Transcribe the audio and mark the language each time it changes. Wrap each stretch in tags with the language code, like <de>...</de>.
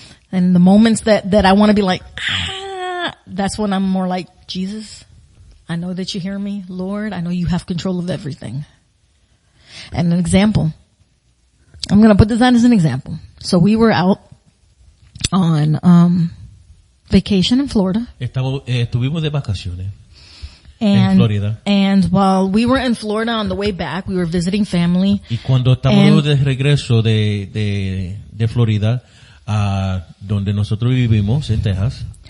<en>And the moments that I want to be like, that's when I'm more like, Jesus, I know that you hear me. Lord, I know you have control of everything. And an example, I'm going to put this on as an example. So we were out on, vacation in Florida.</en> <es>Estuvimos de vacaciones</es> <en>And,</en> <es>en Florida.</es> <en>And while we were in Florida on the way back, we were visiting family.</en> <es>Y cuando estamos de regreso de Florida a donde nosotros vivimos, en Texas,</es>